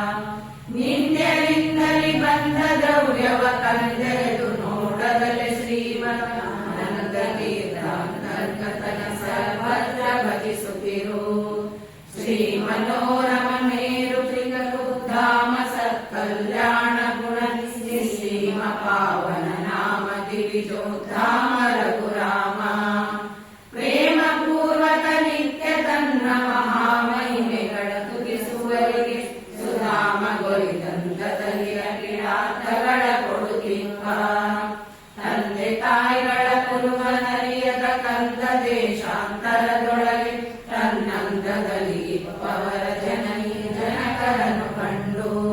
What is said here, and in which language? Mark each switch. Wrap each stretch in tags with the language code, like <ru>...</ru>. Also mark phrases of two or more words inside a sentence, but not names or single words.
<kn>ನಿಂದ್ಯರಿಂದಲಿ ಬಂದ ದ್ರವ್ಯವ ಕಂದೆರೆದು ನೋಡದಲೆ ಶ್ರೀಮನಂದ ತೀರ್ಥಾಂತರ್ಗತನ ಸರ್ವತ್ರ ಭಜಿಸುತ್ತಿರು. ಶ್ರೀ ಮನೋರಮ ಮೇರು ತ್ರಿಕುಧಾಮ ಸತ್ಕಲ್ಯಾಣ ಗುಣ ನಿಶ್ರೀಮ ಪಾವನ ನಾಮ ದಿವಿಜೋದ್ಧಾಮ ರಘುರಾಮ. ಪ್ರೇಮ ಪೂರ್ವಕ ನಿತ್ಯ ತನ್ನ ಮಹಾಮಹಿಮೆಗಳ ತುಗಿಸುವರಿಗೆ ಸುಧಾಮ ಗೊರಿದಂದದಲ್ಲಿ ಅಖಿಲಾರ್ಥಗಳ ಕೊಡುತ್ತಿಪ್ಪ. ತಂದೆ ತಾಯಿಗಳ ಪುರುವನರಿಯದ ಕಂದ ದೇಶಾಂತರದೊಳಗೆ ತನ್ನಂದದಲ್ಲಿ ಇಪ್ಪವರ ಜನನಿ ಜನಕರನ್ನು ಕಂಡು.</kn>